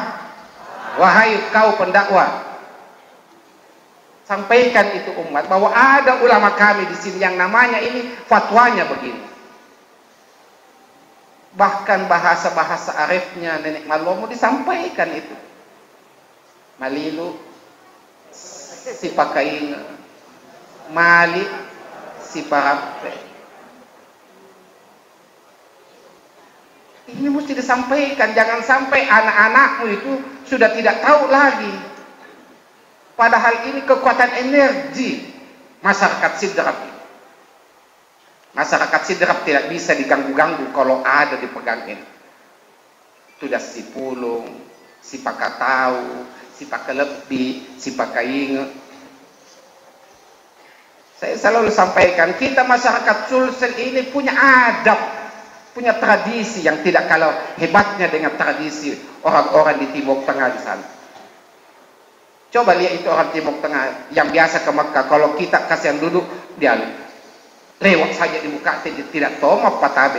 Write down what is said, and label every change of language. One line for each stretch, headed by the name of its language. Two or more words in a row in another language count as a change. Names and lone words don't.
Indonesian: Wahai kau pendakwah, sampaikan itu umat bahwa ada ulama kami di sini yang namanya ini fatwanya begini. Bahkan bahasa-bahasa arifnya nenek Malomo disampaikan itu.
Buginese: Malilu si pakain, mali si parape.
Indonesian: Ini mesti disampaikan, jangan sampai anak-anakmu itu sudah tidak tahu lagi. Padahal ini kekuatan energi masyarakat Sidrap. Masyarakat Sidrap tidak bisa diganggu-ganggu kalau ada dipegangin. Sudah
Buginese: si pulung, si pakatau, si pakalebi, si pakainge.
Indonesian: Saya selalu sampaikan, kita masyarakat Sulsel ini punya adab, punya tradisi yang tidak kalah hebatnya dengan tradisi orang-orang di Timur Tengah di sana. Coba lihat itu orang Timur Tengah yang biasa ke Mekah, kalau kita kasihan duduk, dia lewat saja di muka, tidak tahu apa tabe.